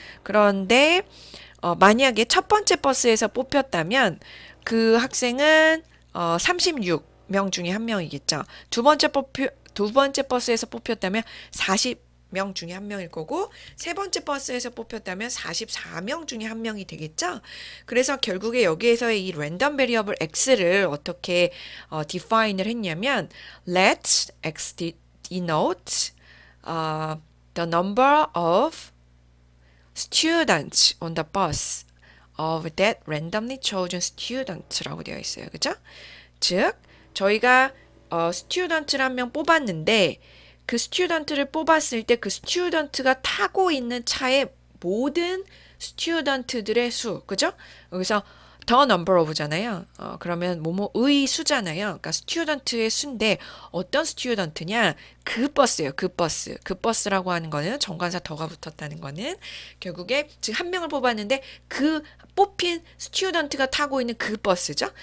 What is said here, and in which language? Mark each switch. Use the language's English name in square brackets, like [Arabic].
[Korean] 그런데 만약에 첫 번째 버스에서 뽑혔다면 그 학생은 36명 중에 한 명이겠죠. 두 번째 버스에서 뽑혔다면 40명 중에 한 명일 거고 세 번째 버스에서 뽑혔다면 44명 중에 한 명이 되겠죠. 그래서 결국에 여기에서의 이 랜덤 베리어블 x를 어떻게 define을 했냐면 [English] let x denote the number of students on the bus of that randomly chosen student [Korean] 라고 되어 있어요. 그죠? 즉 저희가 student를 한 명 뽑았는데 그 스튜던트를 뽑았을 때 그 스튜던트가 타고 있는 차의 모든 스튜던트들의 수, 그죠? 여기서 the number of잖아요. 그러면 뭐뭐의 수잖아요. 그러니까 스튜던트의 수인데 어떤 스튜던트냐? 그 버스예요. 그 버스. 그 버스라고 하는 거는 정관사 더가 붙었다는 거는 결국에 지금 한 명을 뽑았는데 그 뽑힌 스튜던트가 타고 있는 그 버스죠.